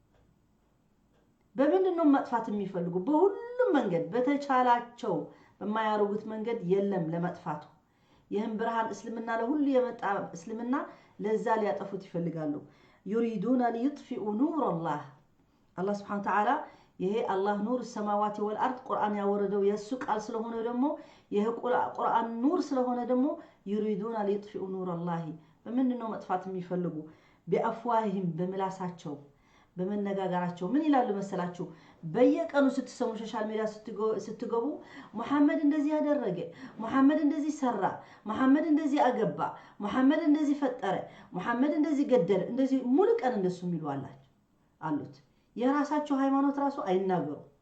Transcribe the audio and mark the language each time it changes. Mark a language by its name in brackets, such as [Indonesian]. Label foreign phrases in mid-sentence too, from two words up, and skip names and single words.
[Amharic] በምንድነው ማጥፋት የሚፈልጉ በሁሉም መንገድ በተቻላቸው በማያረጉት መንገድ የለም ለማጥፋቱ ይህን ብርሃን እስልምና ለሁሉ የመጣ እስልምና ለዛ ሊያጠፉት ይፈልጋሉ [Arabic] يريدون ليطفئوا نور الله الله سبحانه وتعالى [Amharic] ይሄ አላህ ኑር [Arabic] السماوات والارض [Amharic] ቁርአን ያወረደው የሱ ቃል ስለሆነ ደግሞ ይሄ ቁርአን ኑር ስለሆነ ደግሞ [Arabic] يريدون ليطفئوا نور الله [Amharic] በምንድነው መጥፋት የሚፈልጉ በአፍዋህም በመላሳቸው በመነጋገራቸው ምን ይላሉ መሰላችሁ በየቀኑ ስትሰሙ [English] social media [Amharic] ስትገቡ መሐመድ እንደዚህ ያደረገ መሐመድ እንደዚህ ሰራ መሐመድ እንደዚህ አገባ መሐመድ እንደዚህ ፈጠረ መሐመድ እንደዚህ ገደለ እንደዚህ ሙሉ ቀን እንደሱ የሚሉ አሉት የራሳቸው ሃይማኖት ራሱ አይናገሩ